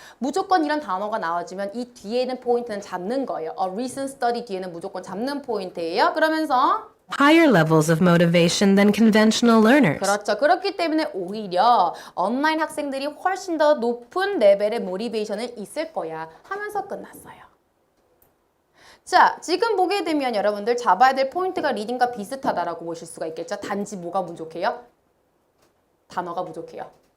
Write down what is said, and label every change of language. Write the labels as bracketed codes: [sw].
[ko] 무조건 이런 단어가 나와주면 이 뒤에 있는 포인트는 잡는 거예요. [en] a recent study [ko] 뒤에는 무조건 잡는 포인트예요. 그러면서 [en] higher levels of motivation than conventional learners. [ko] 그렇죠. 그렇기 때문에 오히려 온라인 학생들이 훨씬 더 높은 레벨의 모티베이션을 있을 거야 하면서 끝났어요. 자, 지금 보게 되면 여러분들 잡아야 될 포인트가 리딩과 비슷하다라고 보실 수가 있겠죠. 단지 뭐가 부족해요? 단어가 부족해요.